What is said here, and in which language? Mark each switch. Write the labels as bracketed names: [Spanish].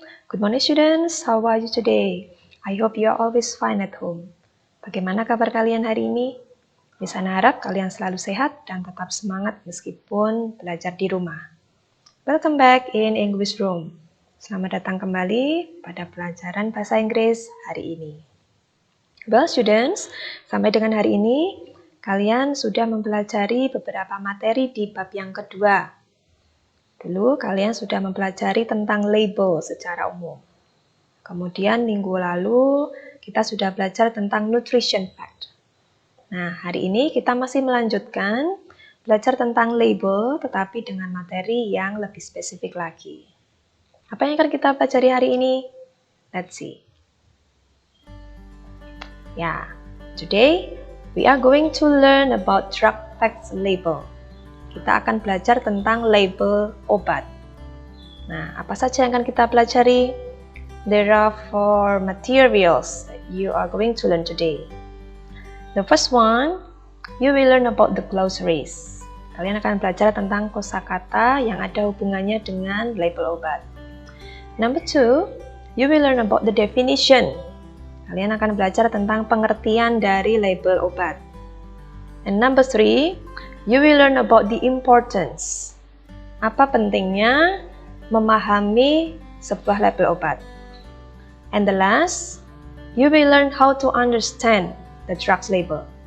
[English] Good morning students, how are you today? I hope you are always fine at home. [Indonesian] Bagaimana kabar kalian hari ini? Miss Ana harap kalian selalu sehat dan tetap semangat meskipun belajar di rumah. [English] Welcome back in English Room. [Indonesian] Selamat datang kembali pada pelajaran bahasa Inggris hari ini. [English] Well students, [Indonesian] sampai dengan hari ini kalian sudah mempelajari beberapa materi di bab yang kedua. Dulu kalian sudah mempelajari tentang label secara umum. Kemudian minggu lalu kita sudah belajar tentang nutrition fact. Nah, hari ini kita masih melanjutkan belajar tentang label tetapi dengan materi yang lebih spesifik lagi. Apa yang akan kita pelajari hari ini? [English] Let's see. Today we are going to learn about drug facts label. [Indonesian] Kita akan belajar tentang label obat. Nah, apa saja yang akan kita pelajari? [English] There are 4 materials that you are going to learn today. The first one, you will learn about the glossaries. [Indonesian] Kalian akan belajar tentang kosakata yang ada hubungannya dengan label obat. [English] Number 2, you will learn about the definition. [Indonesian] Kalian akan belajar tentang pengertian dari label obat. [English] And number 3, you will learn about the importance. [Indonesian] Apa pentingnya memahami sebuah label obat. [English] And the last, you will learn how to understand the drugs label.